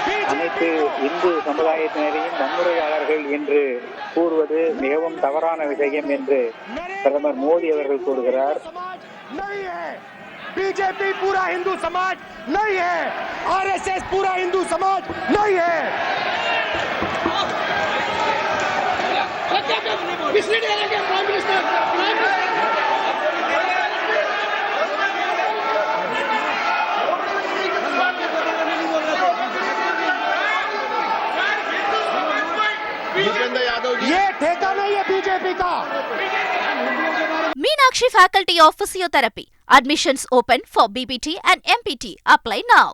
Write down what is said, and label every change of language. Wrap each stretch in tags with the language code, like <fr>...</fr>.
<ta>அனைத்து இந்து சமுதாயத்தினரையும் வன்முறையாளர்கள் என்று கூறுவது மிகவும் தவறான விஷயம் என்று பிரதமர் மோடி அவர்கள் கூறுகிறார்.</ta> <hi>समाज नहीं है, बीजेपी पूरा हिंदू समाज नहीं है, आरएसएस पूरा हिंदू समाज नहीं है। भूपेंद्र यादव जी, ये ठेका नहीं है बीजेपी का।</hi> <en>Meenakshi Faculty of Physiotherapy. Admissions open for BPT and MPT. Apply now.</en>